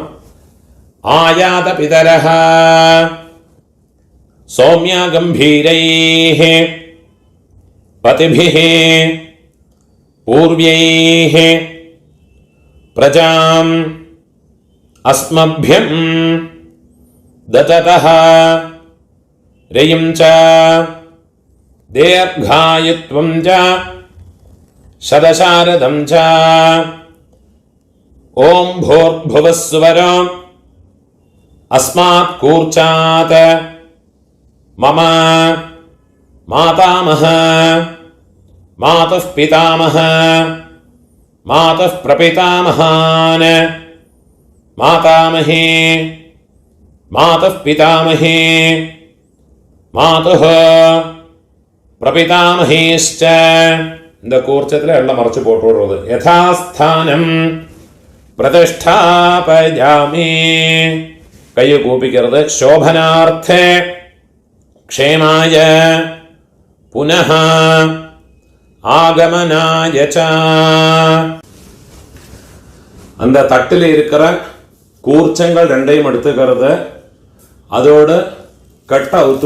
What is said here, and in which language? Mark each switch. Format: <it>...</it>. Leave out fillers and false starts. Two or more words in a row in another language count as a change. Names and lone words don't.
<sa>आयात पितरः सौम्य गम्भीरैः पथिभिः पूर्व्यैः प्रजाम् अस्मभ्यम् ददतः रयिं च दीर्घायुत्वं च शतशारदं च ॐ भूर्भुवः स्वः अस्मात् कूर्चात् मम मातामह मातुः पितामह मातुः प्रपितामहान् मातामही मातुः पितामही मातुः प्रपितामहीश्च</sa> <ta>இந்த கூர்ச்சத்தில் எல்லாம் மறைச்சு போட்டு விடுறது</ta> <sa>யதாஸ்தானம்</sa> <ta>பிரதிஷ்டாபயாமி கையை கூப்பிக்கிறது</ta> <sa>शोभनार्थे क्षेमाय पुनः आगमनाय च</sa> <ta>அந்த தட்டில் இருக்கிற கூர்ச்சங்கள் ரெண்டையும் எடுத்துக்கிறது அதோடு கட்டை அவுத்து</ta>